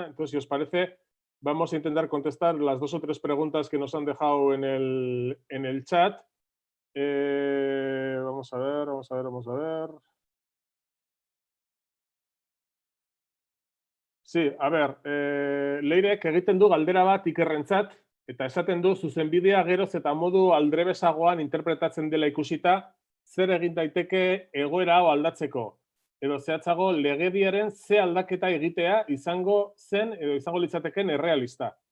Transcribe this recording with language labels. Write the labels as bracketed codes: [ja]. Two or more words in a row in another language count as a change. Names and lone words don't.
[es] Entonces, si os parece, vamos a intentar contestar las 2 o 3 preguntas que nos han dejado en el chat. Vamos a ver. Sí, a ver, [eu] Leirek egiten du galdera bat Ikerrentzat, eta esaten du zuzenbidea geroz eta modu aldrebesagoan interpretatzen dela ikusita, zer egin daiteke egoera hau aldatzeko. Edo zehatzago legediaren ze aldaketa egitea izango zen edo izango litzateken errealista.